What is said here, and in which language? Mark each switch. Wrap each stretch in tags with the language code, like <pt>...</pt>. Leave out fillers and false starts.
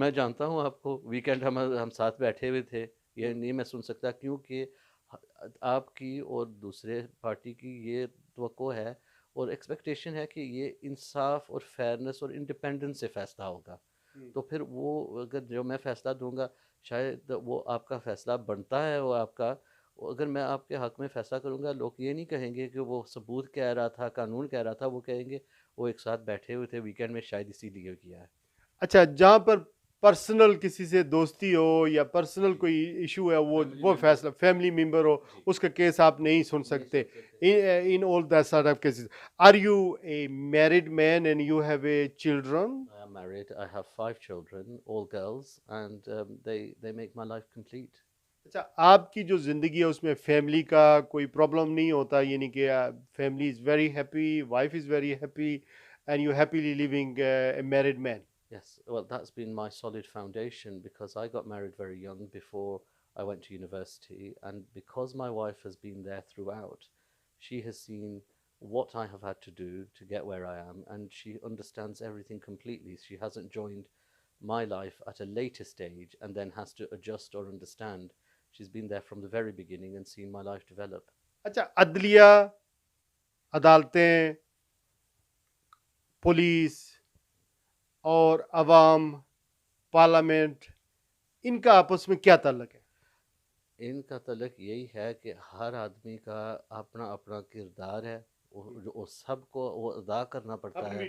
<ur>میں جانتا ہوں آپ کو، ویکینڈ ہم ساتھ بیٹھے ہوئے تھے، یہ نہیں میں سن سکتا، کیونکہ آپ کی اور دوسرے پارٹی کی یہ توقع ہے اور ایکسپیکٹیشن ہے کہ یہ انصاف اور فیئرنس اور انڈیپینڈنس سے فیصلہ ہوگا۔ تو پھر وہ اگر جو میں فیصلہ دوں گا، شاید وہ آپ کا فیصلہ بنتا ہے، وہ آپ کا، اگر میں آپ کے حق میں فیصلہ کروں گا، لوگ یہ نہیں کہیں گے کہ وہ ثبوت کہہ رہا تھا، قانون کہہ رہا تھا، وہ کہیں گے وہ ایک ساتھ بیٹھے ہوئے تھے ویکینڈ میں، شاید اسی لیے کیا ہے۔ اچھا، جہاں پر پرسنل کسی سے دوستی ہو یا پرسنل کوئی ایشو ہے، وہ فیصلہ فیملی ممبر ہو، اس کا کیس آپ نہیں سن سکتے۔</ur> <en>In all that sort of cases, are you a married man and you have a children? I am married. I have 5 children, all girls, and they make my life complete. اچھا، آپ کی جو زندگی ہے اس میں family کا کوئی پرابلم نہیں ہوتا، یعنی کہ family is very happy, wife is very happy, and you happily living a married man? Yes, well, that's been my solid foundation, because I got married very young before I went to university, and because my wife has been there throughout, she has seen what I have had to do to get where I am, and she understands everything completely. She hasn't joined my life at a later stage and then has to adjust or understand. She's been there from the very beginning and seen my life develop.</en> <ur>اچھا، عدلیہ، عدالتیں، police اور عوام، parliament, ان کا آپس میں کیا تعلق ہے؟ ان کا تعلق یہی ہے کہ ہر آدمی کا اپنا اپنا کردار ہے، وہ سب کو وہ ادا کرنا پڑتا ہے،</ur>